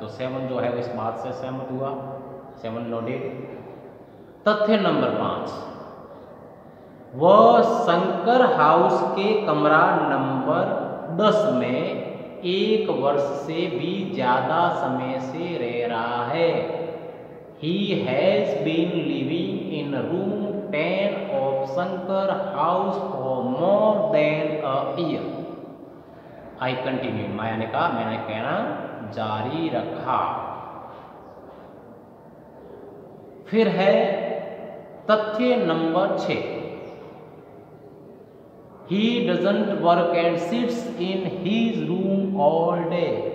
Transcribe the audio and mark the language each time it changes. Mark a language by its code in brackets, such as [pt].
[hi] तो 7 जो है वो इस बात से सहमत हुआ, [en] 7 noted. [hi] तथ्य नंबर 5, वह शंकर हाउस के कमरा नंबर 10 में 1 वर्ष से भी ज्यादा समय से रह रहा है। [en] He has been living in room 10 of Shankar house for more than a year. I continue. [hi] माया ने कहा, मैंने कहना जारी रखा। फिर है तथ्य number 6, [en] He doesn't work and sits in his room all day.